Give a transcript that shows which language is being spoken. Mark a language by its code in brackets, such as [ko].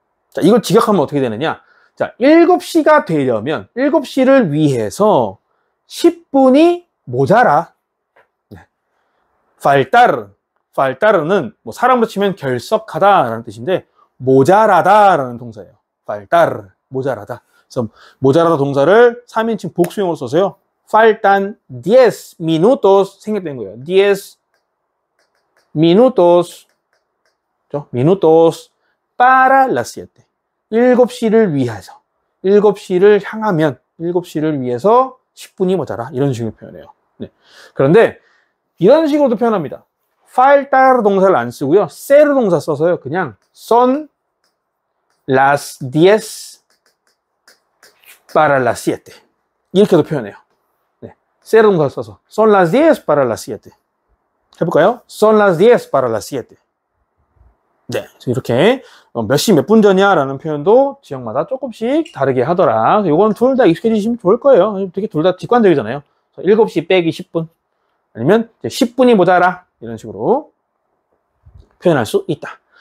[ko] 자, 이걸 직역하면 어떻게 되느냐? 자, 7시가 되려면 7시를 위해서 10분이 모자라. 네. faltar는 뭐 사람으로 치면 결석하다라는 뜻인데 모자라다라는 동사예요. faltar, 모자라다. 그래서 모자라다 동사를 3인칭 복수형으로 써서요. [es] faltan 10 minutos [ko] 생략된 거예요. [es] 10 minutos, minutos para las 7. [ko] 7시를 위해서, 7시를 향하면, 7시를 위해서 10분이 모자라. 이런 식으로 표현해요. 네. 그런데 이런 식으로도 표현합니다. faltar 동사를 안 쓰고요. ser 동사 써서요. 그냥 [es] son las 10 para las 7. [ko] 이렇게도 표현해요. 네. [es] ser [ko] 동사 써서 [es] son las 10 para las 7. [ko] 해볼까요? [es] son las 10 para las 7. [ko] 네, 이렇게 몇 시 몇 분 전이야 라는 표현도 지역마다 조금씩 다르게 하더라. 이건 둘 다 익숙해지시면 좋을 거예요. 되게 둘 다 직관적이잖아요. 7시 빼기 10분 아니면 10분이 모자라 이런 식으로 표현할 수 있다.